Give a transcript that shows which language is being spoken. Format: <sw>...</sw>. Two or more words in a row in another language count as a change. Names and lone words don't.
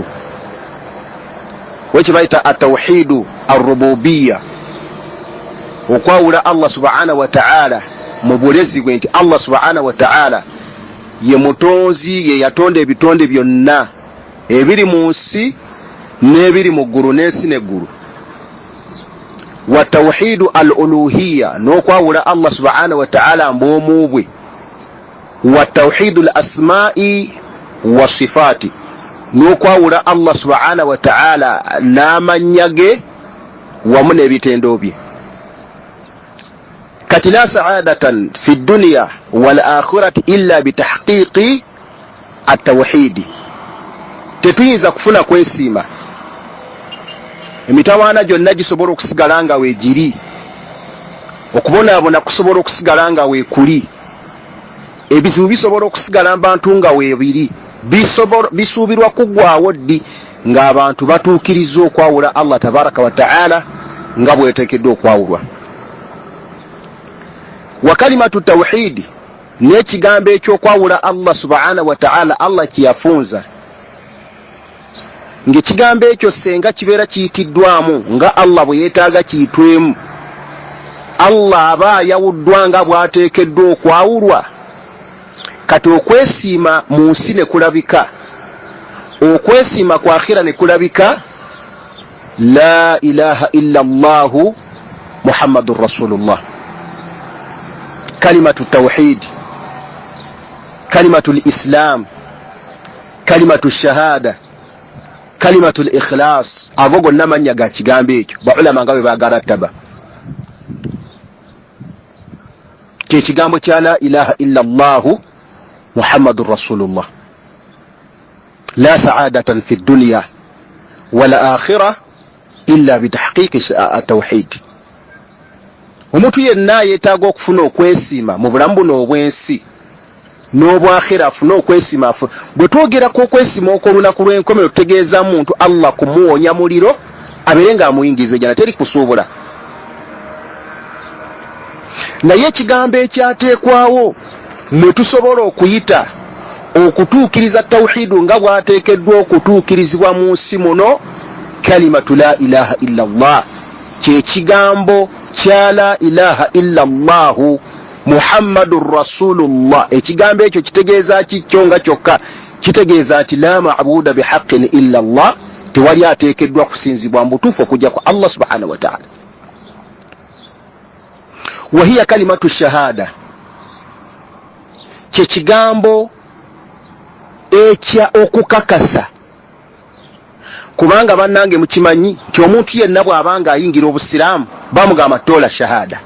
<lg>Wekibayita</lg> <ar>التوحيد الربوبية,</ar> <lg>okwawula Allah</lg> <ar>سبحانه وتعالى</ar> <lg>mu bulezi bwe nti Allah</lg> <ar>سبحانه وتعالى</ar> <lg>ye mutonzi, ye yatonda ebitonde byonna ebiri mu nsi n'ebiri mu ggulu n'ensi n'eggulu.</lg> <ar>وتوحيد الألوهية,</ar> <lg>n'okwawula Allah</lg> <ar>سبحانه وتعالى</ar> <lg>mbwomu bwe.</lg> <ar>وتوحيد الأسماء والصفات,</ar> <lg>n'okwawula Allah</lg> <ar>سبحانه وتعالى</ar> <lg>n'amannya ge wamu n'ebitendo bye.</lg> <ar>Kati لا سعادة في الدنيا والآخرة إلا بتحقيق التوحيد.</ar> <lg>Tetuyinza kufuna kwesiima, emitawaana gyonna gisobola okusigala nga weegiri, okubonaabona kusobola okusigala nga weekuli, ebizibu bisobola okusigala bantu nga weebiri, bisuubirwa kuggwaawo ddi ng'abantu batuukiriza okwawula Allah</lg> <ar>تبارك وتعالى</ar> <lg>nga bweteekeddwa okwawulwa.</lg> <ar>وكلمة التوحيد,</ar> <lg>n'ekigambo ekyokwawula Allah</lg> <ar>سبحانه وتعالى</ar> <lg>Allah kiyafunza, ng'ekigambo ekyo senga kibeera kiyitiddwamu nga Allah bwe yeetaaga kiyitwemu, Allah aba ayawuddwa nga bw'ateekeddwa okwawulwa. Kati okwesiima mu nsi ne kulabika, okwesiima kwa akhira ne kulabika.</lg> <ar>لا إله إلا الله محمد رسول الله. كلمة التوحيد, كلمة الإسلام، كلمة الشهادة، كلمة الإخلاص,</ar> <lg>ago gonna mannya ga kigambo ekyo baulama nga bwe bagarattaba. Kye kigambo kya</lg> <ar>لا إله إلا الله محمد رسول الله. لا سعادة في الدنيا والآخرة إلا بتحقيق التوحيد.</ar> <lg>Omuntu yenna yeetaaga okufuna okwesiima mu bulamu buno obwensi n'obwakhira, afune okwesiima. Bwe twogerako okwesiima okw'olunaku lw'enkomero tutegeeza muntu Allah kumuwonya muliro abeere ng'amuyingiza jana, teri kusuubula. Naye ekigambo ekyateekwawo mwe tusobola okuyita okutuukiriza tawhidu nga bwateekeddwa okutuukirizibwa mu nsi muno,</lg> <ar>كلمة لا إله إلا الله,</ar> <lg>kye kigambo kya</lg> <ar>لا إله إلا الله محمد رسول الله.</ar> <lg>Ekigambo ekyo kitegeeza kikyo nga kyokka, kitegeeza nti</lg> <ar>لا معبود بحق إلا الله,</ar> <lg>tewali ateekeddwa kusinzibwa mbutuufu okujja kwa Allah</lg> <ar>سبحانه وتعالى. وهي كلمة الشهادة,</ar> <lg>kye kigambo ekya okukakasa. Kubanga bannange mukimanyi nti omuntu yenna bw'abanga ayingira obusiraamu bamugamba tola shahada.</lg>